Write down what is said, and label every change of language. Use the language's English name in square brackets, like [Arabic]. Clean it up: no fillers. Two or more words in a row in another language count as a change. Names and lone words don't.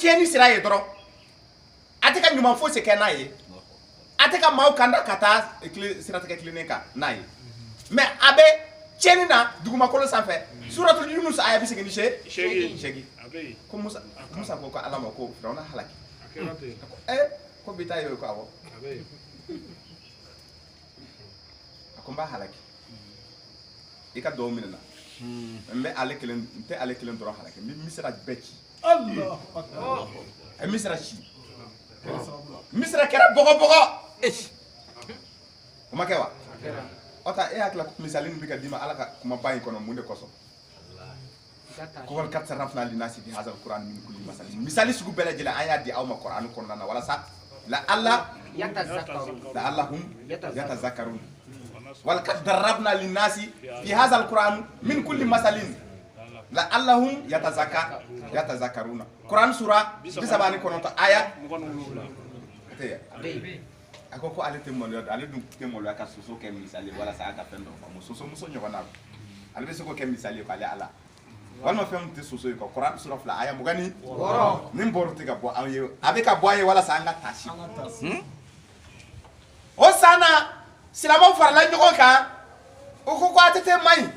[Bambara] tiɲɛni sira ye dɔrɔn a tɛ ka ɲuman fosi kɛ n'a ye a tɛ ka maaw kanda ka taa siratigɛ tilennen kan n'a ye mais a bɛ tiɲɛni na dugumakolo sanfɛ suratul Yunus aya 28 ko Musa ko ko ala ma ko Firawuna halaki ko bi ta ye ko awɔ a ko n b'a halaki i ka dugawu minɛ na n tɛ ale kelen dɔrɔn halaki n bɛ Misira bɛɛ ci [Arabic] الله أكبر. [Bambara] a ye Misira ci Misira kɛra bɔgɔ o ma kɛ wa o ta e hakili la misali min bɛ ka d'i ma ala ka kumaba in kɔnɔ mun de kosɔn ko [Arabic] ولقد صرفنا للناس في هذا القرآن من كل مثل [Bambara] misali sugu bɛɛ lajɛlen an y'a di aw ma Qur'an kɔnɔna na walasa [Arabic] لعلهم يتذكرون ولقد ضربنا للناس في هذا القرآن من كل مثل لعلهم يتذكرون [Bambara] Qur'an sura 39 aya a ko ale tɛ maloya ale dun tɛ maloya ka soso kɛ misali walasa a ka fɛn dɔ faamu soso muso ɲɔgɔn na ale bɛ se k'o kɛ misali k'ale ala walima fɛn min tɛ soso ye quoi Qur'an sura 2 aya 26 ni bɔrɔ tɛ ka bɔ an ye a bɛ ka bɔ an ye walasa an ka taasi o san na silamɛw farala ɲɔgɔn kan o ko ko ATT man ɲi